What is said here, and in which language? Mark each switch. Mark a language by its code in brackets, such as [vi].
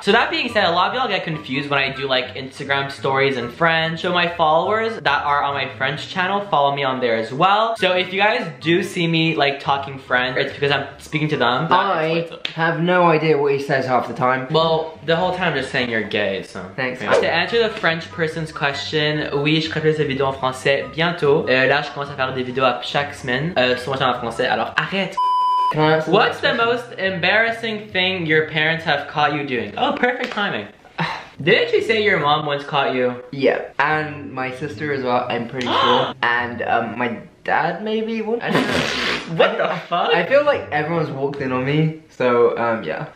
[en] So that being said, a lot of y'all get confused when I do like Instagram stories in French. So my followers that are on my French channel follow me on there as well. So if you guys do see me like talking French, it's because I'm speaking to them. I have no idea what he says half the time. Well, the whole time I'm just saying you're gay, so. Thanks. Yeah. To answer the French person's question, [fr] oui, je ferai plus de vidéos en français bientôt. Là, je commence à faire des vidéos chaque semaine sur mon channel en français, alors arrête. [en] What's the most embarrassing thing your parents have caught you doing? Oh, perfect timing. Didn't you say your mom once caught you? Yeah, and my sister as well, I'm pretty sure. And my dad maybe? I don't know. What the fuck? I feel like everyone's walked in on me, so yeah.